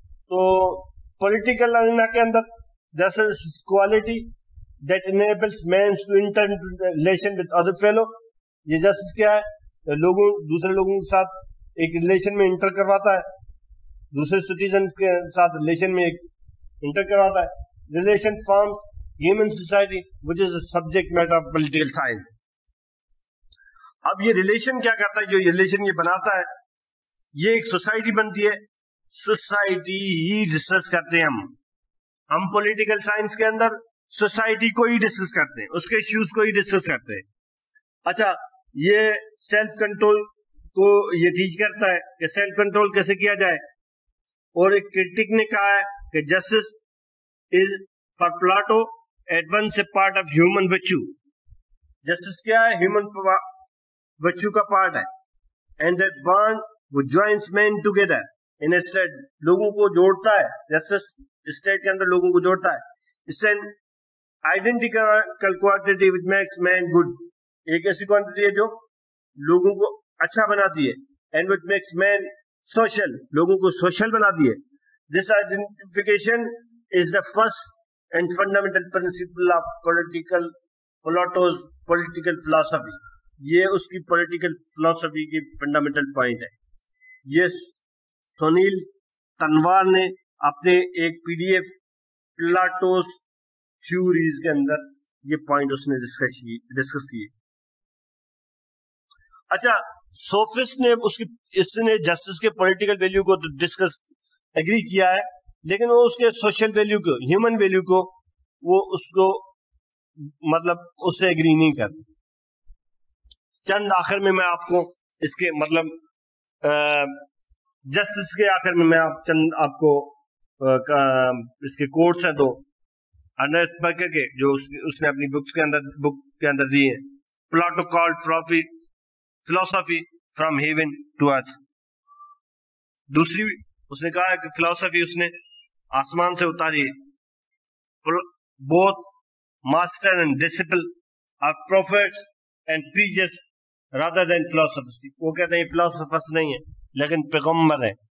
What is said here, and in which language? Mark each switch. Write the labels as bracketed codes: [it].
[ur] تو political arena کے اندر جیسے quality [en] that enables man to enter into relation with other fellow, [ur] یہ justice کیا ہے, دوسرے لوگوں کے ساتھ ایک ریلیشن میں انٹر کرواتا ہے, دوسرے سٹیزن کے ساتھ ریلیشن میں انٹر کرواتا ہے. [en] Relation forms human society which is a subject matter of political science. [ur] اب یہ ریلیشن کیا کرتا ہے, جو ریلیشن یہ بناتا ہے, یہ ایک سوسائٹی بنتی ہے. سوسائٹی ہی ڈسکس کرتے ہیں ہم پولیٹیکل سائنس کے اندر سوسائٹی کو ہی ڈسکس کرتے ہیں, اس کے ایشوز کو ہی ڈسکس کرتے ہیں. اچھا, یہ سیلف کنٹرول کو یہ ٹیچ کرتا ہے کہ سیلف کنٹرول کیسے کیا جائے. اور ایک کرٹک نے کہا ہے کہ [en] Justice is for Plato at once a part of human virtue. [ur] Justice کیا ہے, ہیومن ورچو کا پارٹ ہے. [en] and that bond [ur] وہ [en] joins men together in state, [ur] لوگوں کو جوڑتا ہے. جسٹس اسٹیٹ کے اندر لوگوں کو جوڑتا ہے. اس سے [en] identical quantity which makes man good, [ur] ایک ایسی کوانٹٹی ہے جو لوگوں کو اچھا بناتی ہے. [en] and which makes man social, [ur] لوگوں کو سوشل بناتی ہے. [en] this identification is the first and fundamental principle of Plato's political philosophy. [ur] یہ اس کی political philosophy کی fundamental point ہے. یہ سنیل تنوار نے اپنے ایک PDF پلاٹوس تھیوریز کے اندر یہ پوائنٹ اس نے ڈسکس کیے. اچھا, سوفسٹ نے اس نے جسٹس کے پولیٹیکل ویلیو کو ڈسکس ایگری کیا ہے, لیکن وہ اس کے سوشل ویلیو کو, ہیومن ویلیو کو, وہ اس کو مطلب اس سے ایگری نہیں کرتے. چند آخر میں آپ کو اس کے مطلب جسٹس کے آخر میں چند آپ کو اس کے کوٹس ہیں دو انڈرس برگر کے, جو اس نے اپنی بک کے اندر دی ہیں. [en] Plato called philosophy from heaven to earth. [ur] دوسری اس نے کہا کہ فلسفی اس نے آسمان سے اتاری ہے. [en] both master and disciple are prophets and preachers rather than philosophers. [ur] وہ کہتے ہیں philosophers نہیں ہیں لیکن پیغمبر ہیں.